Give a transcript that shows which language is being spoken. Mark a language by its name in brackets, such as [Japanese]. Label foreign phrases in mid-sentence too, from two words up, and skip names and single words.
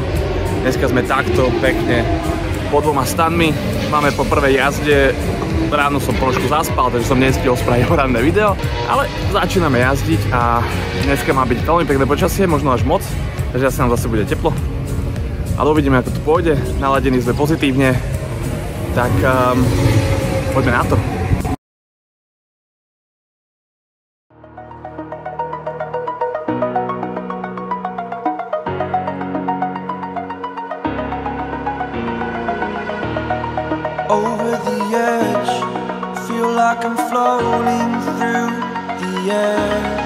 [Slovak] Dneska sme takto pekne po dvoma stanmi, máme po prvej jazde, ráno som trošku zaspal, takže som nestihol spraviť ranné video, ale začíname jazdiť a dneska má byť veľmi pekné počasie, možno až moc, takže asi nám zase bude teplo. Ale uvidíme, ako to pôjde, naladení sme pozitívne, tak poďme na to. [English] Over the edge, feel like I'm floating through the air.